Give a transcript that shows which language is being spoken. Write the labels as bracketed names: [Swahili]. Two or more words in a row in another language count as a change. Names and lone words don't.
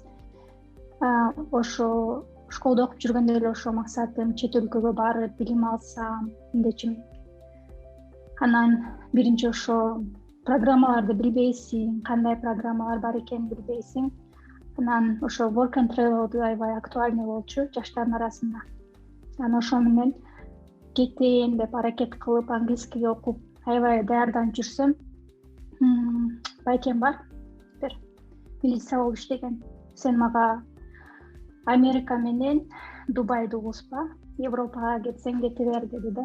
[Kyrgyz] Ошо школдо окуп жүргөндө эле ошо максатым чет өлкөгө барып билим алсам дечим. Анан биринчи ошо программаларды билбейсиң, кандай программалар бар экенин билбейсиң. Анан ошо [English] work and travel [Kyrgyz] аябай актуальный болчу жаштардын арасында. Анан ошо менен кетейин деп аракет кылып английский окуп аябай даярданып жүрсөм, байкем бар, бир милиция болуп иштеген. Сен мага Америка менен Дубайды угуспа, Европага кетсең кете бер деди да.